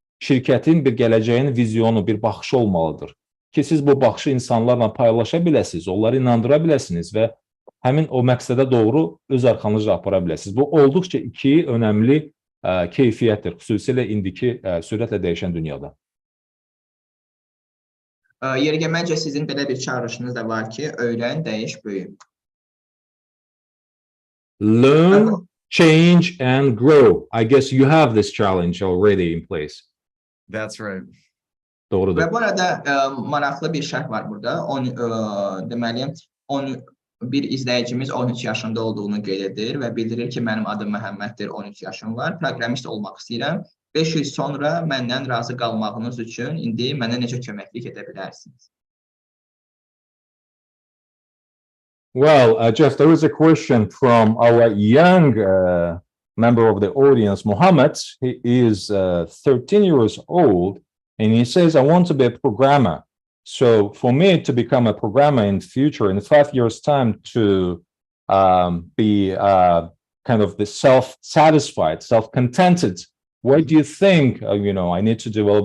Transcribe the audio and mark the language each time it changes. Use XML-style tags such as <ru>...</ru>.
<az>Şirkətin bir gələcəyin vizyonu, bir baxışı olmalıdır ki, siz bu baxışı insanlarla paylaşa biləsiniz, onları inandıra biləsiniz və həmin o məqsədə doğru öz arxanızca apara biləsiniz. Bu olduqca iki önəmli keyfiyyətdir, xüsusilə indiki sürətlə dəyişən dünyada. Yeri məncə sizin belə bir çağırışınız da var ki, öyrən, dəyiş, böyü.</az> <en>Learn, change and grow. I guess you have this challenge already in place. That's right.</en> <az>Doğrudur. Və bu arada maraqlı bir şərh var burada. Deməli, bir izləyicimiz 13 yaşında olduğunu qeyd edir və bildirir ki, mənim adım Məhəmməddir, 13 yaşım var, proqramist olmaq istəyirəm. 5 il sonra məndən razı qalmağınız üçün indi mənə necə köməklik edə bilərsiniz?</az> <en>Well, Jeff, there is a question from our young member of the audience, Mohammed. He is 13 years old, and he says, I want to be a programmer. So for me to become a programmer in the future, in 5 years' time, to be kind of the self-satisfied, self-contented, what do you think, I need to develop?</en>